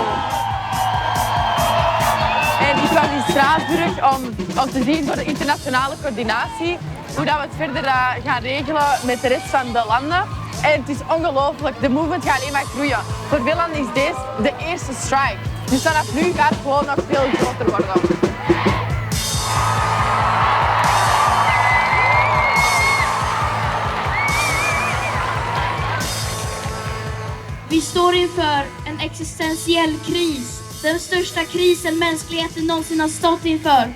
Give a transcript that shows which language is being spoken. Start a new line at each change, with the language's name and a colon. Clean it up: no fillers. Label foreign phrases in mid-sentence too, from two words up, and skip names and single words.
Dutch: En ik was in Straatsburg om te zien voor de internationale coördinatie hoe dat we het verder gaan regelen met de rest van de landen. En het is ongelooflijk, de movement gaat alleen maar groeien. Voor veel landen is deze de eerste strike. Dus vanaf nu gaat het gewoon nog veel groter worden.
Swedish: Vi står inför en existentiell kris. Den största krisen mänskligheten någonsin har stått inför.